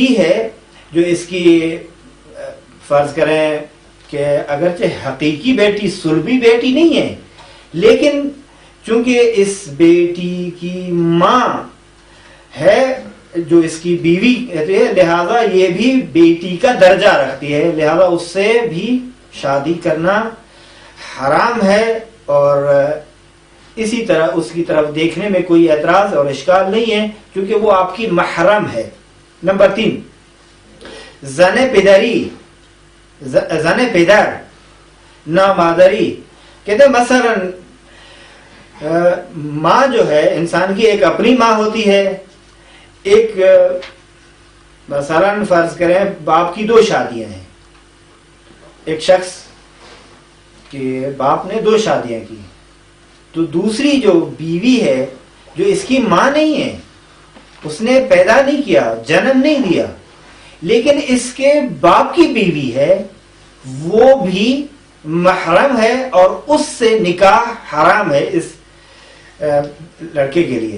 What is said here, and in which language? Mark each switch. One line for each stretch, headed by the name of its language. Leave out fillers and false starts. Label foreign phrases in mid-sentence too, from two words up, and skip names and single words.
Urdu: ہے جو اس کی فرض کریں کہ اگرچہ حقیقی بیٹی صلبی بیٹی نہیں ہے، لیکن چونکہ اس بیٹی کی ماں ہے جو اس کی بیوی کہتے ہیں، لہذا یہ بھی بیٹی کا درجہ رکھتی ہے، لہذا اس سے بھی شادی کرنا حرام ہے، اور اسی طرح اس کی طرف دیکھنے میں کوئی اعتراض اور اشکال نہیں ہے کیونکہ وہ آپ کی محرم ہے۔
Persian: نمبر 3 زن پدری، زن پدر نامادری،
Urdu: کہتے ہیں مثلا ماں جو ہے انسان کی ایک اپنی ماں ہوتی ہے، ایک مثلا فرض کریں باپ کی 2 شادیاں ہیں، ایک شخص کے باپ نے 2 شادیاں کی، تو دوسری جو بیوی ہے جو اس کی ماں نہیں ہے اس نے پیدا نہیں کیا، جنم نہیں دیا، لیکن اس کے باپ کی بیوی ہے، وہ بھی محرم ہے اور اس سے نکاح حرام ہے اس لڑکے کے لیے.